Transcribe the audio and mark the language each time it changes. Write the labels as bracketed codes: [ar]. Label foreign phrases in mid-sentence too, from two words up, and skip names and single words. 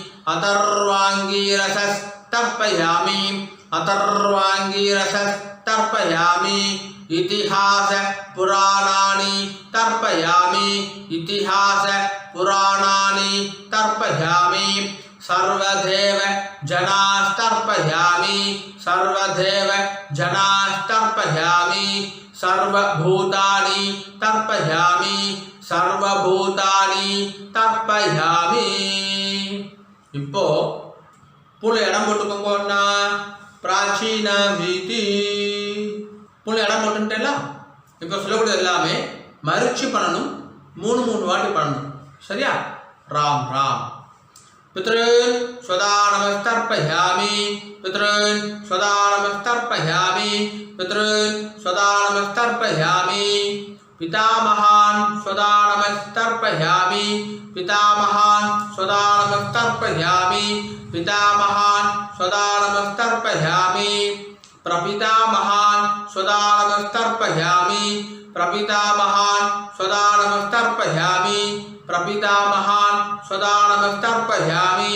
[sa] अथर्वाङ्गीरसस् तर्पयामि अथर्वाङ्गीरसस् तर्पयामि इतिहास पुराणानि तर्पयामि इतिहास पुराणानि तर्पयामि सर्वदेव जनास्तर्पयामि सर्वदेव जनास्तर्पयामि सर्वभूतानि तर्पयामि सर्वभूतानि तर्पयामि [ta] இப்போ புள்ள இடம் போட்டுக்கோங்கன்னா பிராச்சீன வீதி புள்ள இடம் போட்டுட்டேல இப்போ சொல்லக்கூடியது எல்லாமே மறுச்சு பண்ணணும் 3 வாட்டி பண்ணணும் சரியா? ராம் ராம். [sa] पितॄन् स्वदा नमस्तर्पयामि, पितॄन् स्वदा नमस्तर्पयामि, पितॄन् स्वदा नमस्तर्पयामि, पितामहान् स्वदा नमस्तर्पयामि, पितामहान् स्वदा नमस्तर्पयामि, पितामहान् स्वदा नमस्तर्पयामि, प्रपितामहान् स्वदा नमस्तर्पयामि, प्रपितामहान् स्वदा नमस्तर्पयामि, प्रपितामहान् स्वदा नमस्तर्पयामि.